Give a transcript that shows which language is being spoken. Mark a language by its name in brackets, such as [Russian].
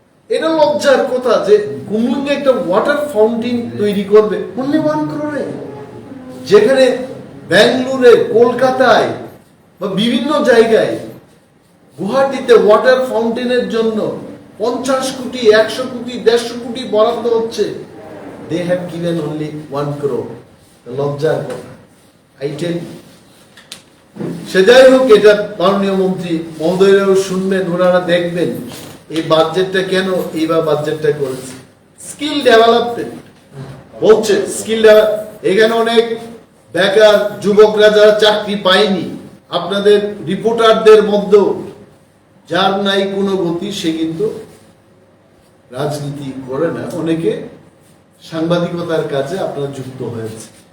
[Bangla] এটা লজ্জার কথা যে কুমলিতে একটা ওয়াটার ফাউন্টেন তৈরি করবে অনলি 1 crore, যেখানে বেঙ্গালুরে, কলকাতায় বা বিভিন্ন জায়গায়, গুয়াহাটিতে ওয়াটার ফাউন্টেনের জন্য 50 কোটি, 100 কোটি, 150 কোটি বরাদ্দ হচ্ছে। [English] They have given only 1 crore. [Bangla] লজ্জার কথা। [English] I tell you. [Bangla] সে যাই হোক, এটা মাননীয় মন্ত্রী মহোদয়রাও শুনবেন, ওনারা দেখবেন এই বাজেটটা কেন এইবার বাজেটটা করেছে। স্কিল ডেভেলপমেন্ট বলছে, স্কিল এখানে অনেক বেকার যুবকরা যারা চাকরি পায়নি, আপনাদের রিপোর্টারদের মধ্যে যার নাই কোনো গতি, সে কিন্তু রাজনীতি করে না, অনেকে সাংবাদিকতার কাজে আপনারা যুক্ত হয়েছে।